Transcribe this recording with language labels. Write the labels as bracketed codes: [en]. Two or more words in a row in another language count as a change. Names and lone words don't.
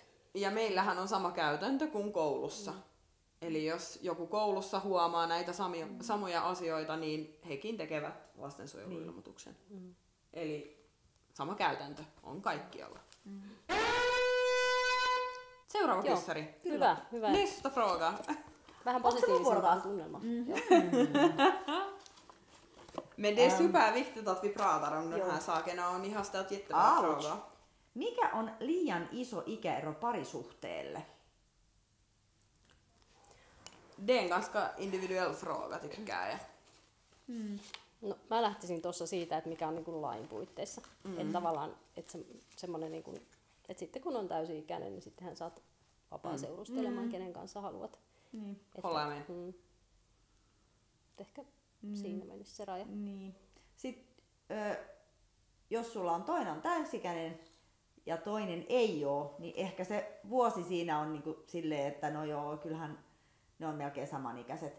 [fi] Ja meillähän on sama käytäntö kuin koulussa. Eli jos joku koulussa huomaa näitä samoja asioita, niin hekin tekevät lastensuojeluilmoituksen. Eli sama käytäntö on kaikkialla. Seuraava kyssäri. Hyvä. [sv] Nästa fråga. [fi] Vähän positiivisempaa tunnelmaa. [sv] Men det är superviktigt att vi pratar om den här saken och ni har ställt jättebra frågor. [fi] Mikä on liian iso ikäero parisuhteelle? [sv] Det är en ganska individuell fråga tycker jag. [fi] No, mä lähtisin tuossa siitä, että mikä on niin kuin lain puitteissa. Että tavallaan, että semmoinen, niin kuin, että sitten kun on täysi-ikäinen, niin sittenhän saat vapaa seurustelemaan, kenen kanssa haluat. [sv] Håller med. [fi] Ehkä siinä menisi se raja. Niin. Sitten jos sulla on toinen täysikäinen ja toinen ei ole, niin ehkä se vuosi siinä on niinku silleen, että no joo, kyllähän ne on melkein samanikäiset.